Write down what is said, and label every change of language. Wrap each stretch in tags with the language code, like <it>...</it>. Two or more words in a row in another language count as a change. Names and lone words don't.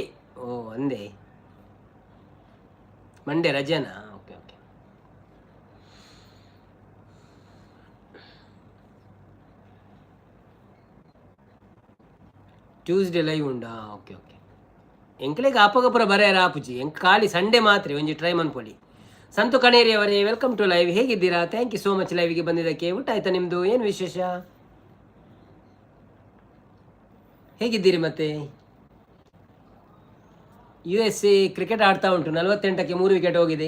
<tcy>ಅಂದೆ ಮಂಡೇ ರಜನಾ? ಓಕೆ ಟ್ಯೂಸ್ಡೇ ಲೈವ್ ಉಂಡಾ? ಓಕೆ ಎಂಕ್ಲೆಗೆ ಆಪಗಪುರ ಬರೆಯರ ಆಪುಜಿ ಎಂಕ್ ಖಾಲಿ ಸಂಡೇ ಮಾತ್ರ ಒಂಜಿ ಟ್ರೈ ಮನ್ಪೊಡಿ.</tcy> <kn>ಸಂತು ಕಣೇರಿ ಅವರೇ</kn> <en>welcome to live.</en> <kn>ಹೇಗಿದ್ದೀರಾ?</kn> <en>thank you so much</en> <kn>ಲೈವಿಗೆ ಬಂದಿದ್ದಕ್ಕೆ. ಊಟ ಆಯ್ತಾ ನಿಮ್ಮದು? ಏನು ವಿಶೇಷ? ಹೇಗಿದ್ದೀರಿ? ಮತ್ತೆ USA ಕ್ರಿಕೆಟ್ ಆಡ್ತಾ ಉಂಟು. 48ಕ್ಕೆ 3 ವಿಕೆಟ್ ಹೋಗಿದೆ.</kn>